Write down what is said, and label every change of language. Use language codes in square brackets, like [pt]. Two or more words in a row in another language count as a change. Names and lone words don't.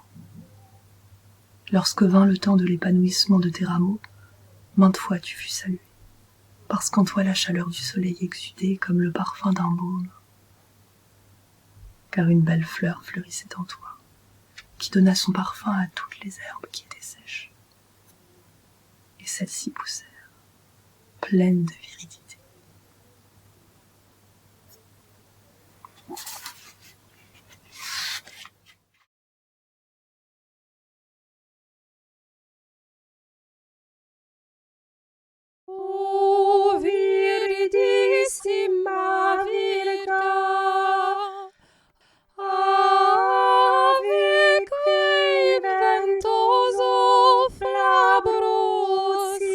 [fr] Lorsque vint le temps de l'épanouissement de tes rameaux, maintes fois tu fus salué, parce qu'en toi la chaleur du soleil exudait comme le parfum d'un baume, car une belle fleur fleurissait en toi, qui donna son parfum à toutes les herbes qui étaient sèches. Et celles-ci poussèrent, pleines de viridité. [la] O viridissima Virga, ave qui ventoso flabro